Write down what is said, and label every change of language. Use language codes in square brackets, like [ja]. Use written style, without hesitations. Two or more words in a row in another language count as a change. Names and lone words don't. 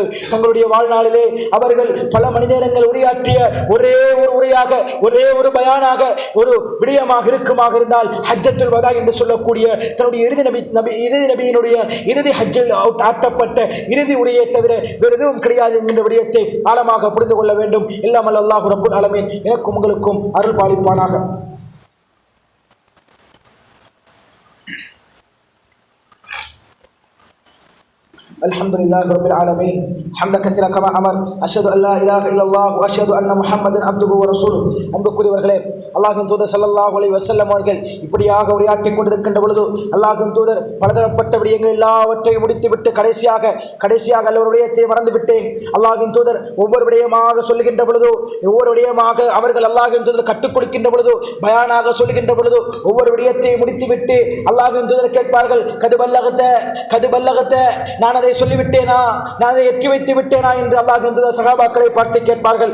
[ta] தங்களுடைய வாழ்நாளிலே அவர்கள் பல மணி நேரங்கள் உரையாற்றிய ஒரே ஒரு உரையாக, ஒரே ஒரு பயானாக, ஒரு விடயமாக இருக்குமாக இருந்தால் ஹஜ்ஜத்துல் வதா என்று சொல்லக்கூடிய தன்னுடைய இறுதி நபியினுடைய இறுதி ஹஜ்ஜில் ஆட்டப்பட்ட இறுதி உரையை தவிர வேறு எதுவும் கிடையாது என்கின்ற விடயத்தை ஆழமாக புரிந்து கொள்ள வேண்டும். எல்லாம் அல்லாஹ் [ar] رب العالمين [ta] எனக்கும் உங்களுக்கும் அருள் பாலிப்பானாக. [ar] الحمد لله رب العالمين حمدا كثيرا كما امر اشهد ان لا اله الا الله واشهد ان محمدا عبده ورسوله. [ta] அன்புக்குரியவர்களே, அல்லாஹ்வின் தூதர் ஸல்லல்லாஹு அலைஹி வஸல்லம் அவர்கள் இப்படியாக உரையாற்றிக் கொண்டிருக்கின்ற பொழுது அல்லாஹ்வின் தூதர் பலதரப்பட்ட விடயங்கள் எல்லாவற்றையும் முடித்துவிட்டு கடைசியாக அல்ல ஒரு விடயத்தை மறந்து விட்டேன். அல்லாஹ்வின் தூதர் ஒவ்வொரு விடயமாக சொல்லுகின்ற பொழுது, ஒவ்வொரு விடயமாக அவர்கள் அல்லாஹ்வின் தூதர் கற்றுக் கொடுக்கின்ற பொழுது, பயானாக சொல்லுகின்ற பொழுது ஒவ்வொரு விடயத்தை முடித்துவிட்டு அல்லாஹ்வின் தூதர் கேட்பார்கள், [ar] قد بلغت, [ta] நான் அதை சொல்லிவிட்டேனா, நான் அதை எட்டி வைத்து விட்டேனா என்று அல்லாஹ்வின் தூதர் சஹாபாக்களை பார்த்து கேட்பார்கள்.